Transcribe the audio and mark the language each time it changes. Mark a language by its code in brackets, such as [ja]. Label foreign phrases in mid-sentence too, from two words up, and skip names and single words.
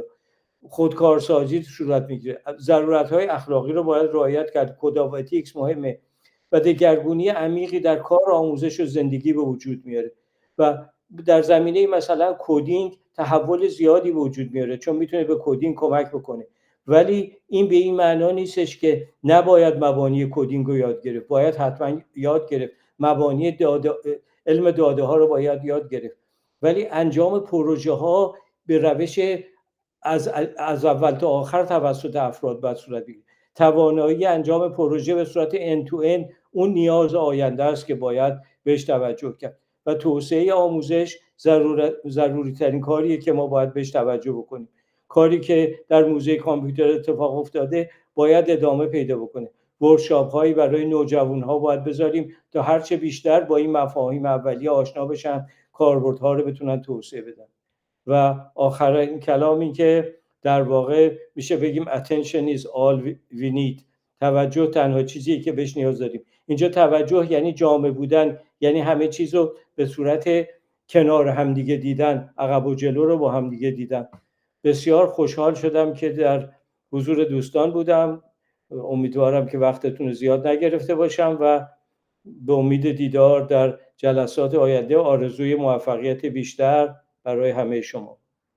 [fa] خودکارسازی صورت میگیره، ضرورت‌های اخلاقی رو باید رعایت کرد، [en] code of ethics [fa] مهمه و دگرگونی عمیقی در کار، آموزش و زندگی به وجود میاره و در زمینه مثلا کدینگ تحول زیادی به وجود میاره چون میتونه به کدینگ کمک بکنه، ولی این به این معنا نیستش که نباید مبانی کدینگ رو یاد گرفت. باید حتما یاد گرفت، مبانی علم داده ها رو باید یاد گرفت، ولی انجام پروژه ها به روش از اول تا آخر توسط افراد باید صورت بگیره. توانایی انجام پروژه به صورت [en] end to end [fa] اون نیاز آینده است که باید بهش توجه کرد و توسعه آموزش ضروری ترین کاریه که ما باید بهش توجه بکنیم. کاری که در موزه کامپیوتر اتفاق افتاده باید ادامه پیدا بکنه. ورکشاپ هایی برای نوجوان ها باید بذاریم تا هرچه بیشتر با این مفاهیم اولیه آشنا بشن، کاربردها رو بتونن توسعه بدن. و آخرین کلام این که در واقع میشه بگیم [en] attention is all we need. [fa] توجه تنها چیزیه که بهش نیاز داریم. اینجا توجه یعنی جامع بودن، یعنی همه چیز رو به صورت کنار همدیگه دیدن، عقب و جلو رو با همدیگه دیدن. بسیار خوشحال شدم که در حضور دوستان بودم. امیدوارم که وقتتون زیاد نگرفته باشم و به امید دیدار در جلسات آینده، آرزوی موفقیت بیشتر برای همه شما.